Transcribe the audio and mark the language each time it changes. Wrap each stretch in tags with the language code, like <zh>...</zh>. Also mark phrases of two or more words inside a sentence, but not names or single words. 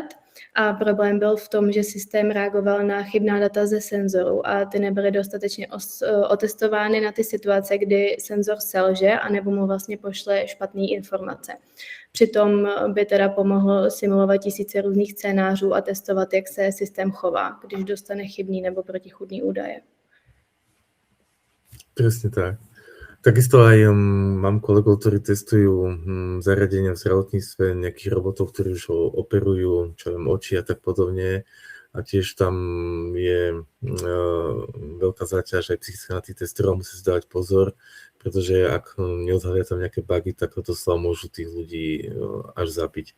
<cs>A problém byl v tom, že systém reagoval na chybná data ze senzoru a ty nebyly dostatečně otestovány na ty situace, kdy senzor selže anebo mu vlastně pošle špatné informace. Přitom by teda pomohlo simulovat tisíce různých scénářů a testovat, jak se systém chová, když dostane chybný nebo protichůdný údaje.</cs> <sk>Presne tak. Takisto aj mám kolegov, ktorí testujú zariadenia v zdravotníctve, nejakých robotov, ktorí už ho operujú, čo viem, oči a tak podobne. A tiež tam je veľká záťaž aj psychicky na tých testerov, musí si dávať pozor, pretože ak neodhalia tam nejaké bugy, tak to slova môžu tých ľudí až zabiť.</sk>